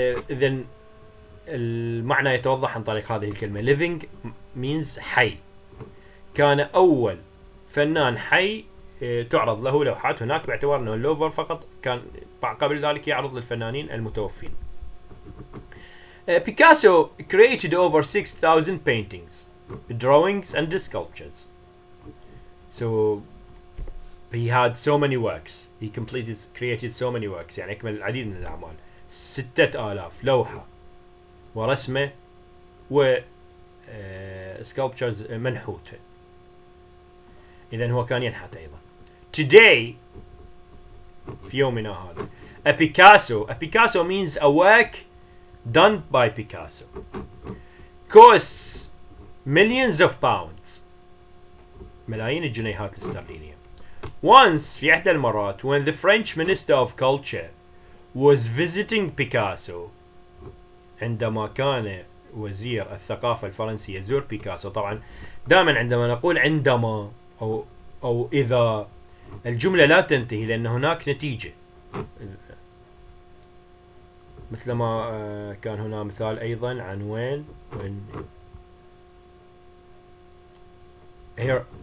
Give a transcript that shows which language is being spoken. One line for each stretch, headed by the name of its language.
Arabic: إذن المعنى يتوضح عن طريق هذه الكلمة.
English: living means حي.
Arabic: كان أول فنان حي تعرض له لوحات هناك، باعتبار أنه اللوفر فقط كان قبل ذلك يعرض للفنانين المتوفين.
English: Picasso created over 6,000 paintings, drawings and sculptures. So he had so many works. He created so many works.
Arabic: يعني أكمل العديد من الأعمال. 6,000 لوحة ورسمة و sculptures منحوتة. إذن هو كان ينحت أيضا.
English: Today في يومنا هذا a Picasso means a work done by Picasso costs millions of pounds، ملايين الجنيهات الاسترلينية. Once في إحدى المرات when the French Minister of Culture was visiting Picasso
Arabic: عندما كان وزير الثقافة الفرنسي يزور بيكاسو. طبعا دائما عندما نقول عندما أو إذا، الجملة لا تنتهي لأن هناك نتيجة، مثل ما كان هنا مثال أيضا عن وين here.